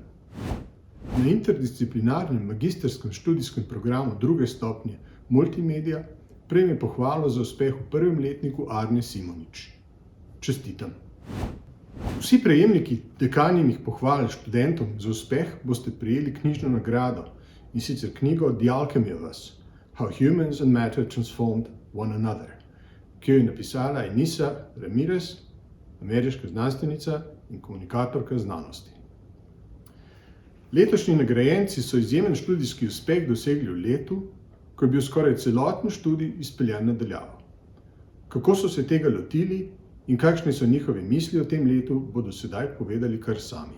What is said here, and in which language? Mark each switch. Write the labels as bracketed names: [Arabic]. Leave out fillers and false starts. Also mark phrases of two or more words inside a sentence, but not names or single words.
[Slovenian] Na interdisciplinarnem magistrskem študijskem programu 2. stopnje Multimedija prejme pohvalo za uspeh v 1. letniku Arne Simonič. Čestitam! Vsi prejemniki dekaninih pohval študentom za uspeh boste prejeli knjižno nagrado, in sicer knjigo The Alchemy of Us: How Humans and Matter Transformed One Another, ki jo je napisala Enisa Ramirez, ameriška znanstvenica in komunikatorka znanosti. Letošnji nagrajenci so izjemen študijski uspeh dosegli v letu, ko je bil skoraj celoten študij izpeljan na daljavo. Kako so se tega lotili in kakšne so njihove misli o tem letu, bodo sedaj povedali kar sami.